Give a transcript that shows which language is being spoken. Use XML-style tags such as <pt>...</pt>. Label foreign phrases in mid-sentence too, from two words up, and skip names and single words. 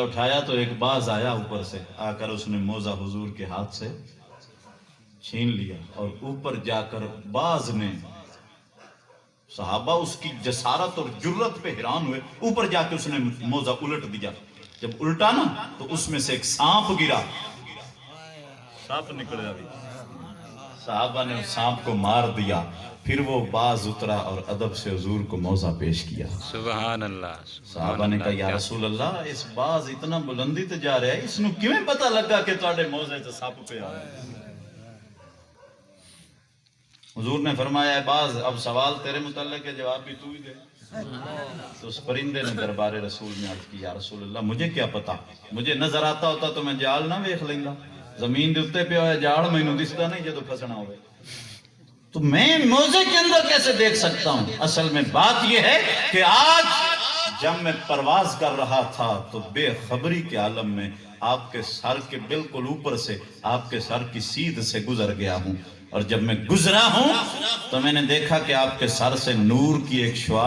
<ur>اٹھایا تو ایک باز آیا اوپر سے آ کر اس نے موزہ حضور کے ہاتھ سے چھین لیا اور اوپر جا کر باز نے صحابہ اس کی جسارت اور جرت پہ حیران ہوئے اوپر جا کے اس نے موزہ الٹ دیا جب الٹا نا تو اس میں سے ایک سانپ گرا سانپ نکلا بھی صحابہ نے اس سانپ کو مار دیا پھر وہ باز اترا اور ادب سے حضور کو موزہ پیش کیا</ur> <ar>سبحان اللہ</ar> <ur>صحابہ نے کہا یا رسول اللہ اس باز اتنا بلندی تے جا رہا ہے</ur> <pa>اس نو کیویں پتہ لگا کہ تواڈے موزے تے سانپ پہ آیا</pa> <ur>حضور نے فرمایا ہے باز اب سوال تیرے متعلق ہے جواب بھی تو ہی دے تو اس پرندے نے دربار رسول میں عرض کی یا رسول اللہ مجھے کیا پتا مجھے نظر آتا ہوتا تو</ur> <pa>میں جال نہ ویکھ لیندا زمین دے اوتے پہ ہویا جال مینوں دسدا نہیں جدوں پھسنا ہوئے</pa> <ur>تو میں موزے کے اندر کیسے دیکھ سکتا ہوں اصل میں بات یہ ہے کہ آج جب میں پرواز کر رہا تھا تو بے خبری کے عالم میں آپ کے سر کے بالکل اوپر سے آپ کے سر کی سیدھ سے گزر گیا ہوں اور جب میں گزرا ہوں تو میں نے دیکھا کہ آپ کے سر سے نور کی ایک شعاع</ur>